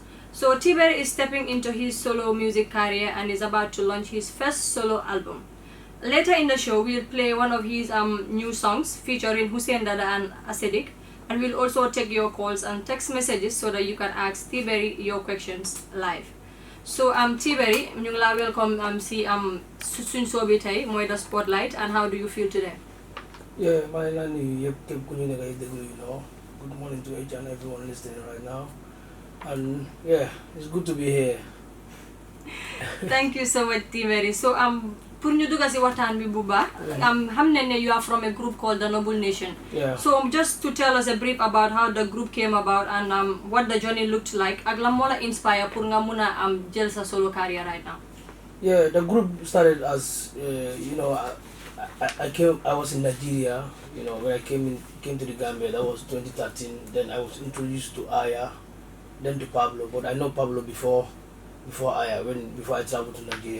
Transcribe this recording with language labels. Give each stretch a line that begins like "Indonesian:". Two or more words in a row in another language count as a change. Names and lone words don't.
English: So T-Berry is stepping into his solo music career and is about to launch his first solo album. Later in the show, we'll play one of his new songs featuring Hussein Dada and Asedik, and we'll also take your calls and text messages so that you can ask T-Berry your questions live. So T-Berry,
Wolof: ñu ngi la welcome si suñ show bi tay moy The Spotlight,
English: and how do you feel today? Yeah, my name is good morning to each and everyone listening right now, and yeah, it's good to be here. Thank you so much, T-Berry.
Wolof: So pour ñu dugga ci waxtaan bi bu baax xam nañ ne
English: you are from a group called the Noble Nation. So just to tell us a brief about how the group came about and what the journey looked like
Wolof: ak lan moo la inspire pour nga mun a jël sa
English: solo career right now. Yeah, the group started as I was in Nigeria, when I came to the Gambia. That was 2013. Then I was introduced to Aya, then to Pablo, but I know Pablo before Aya, before I traveled to Nigeria.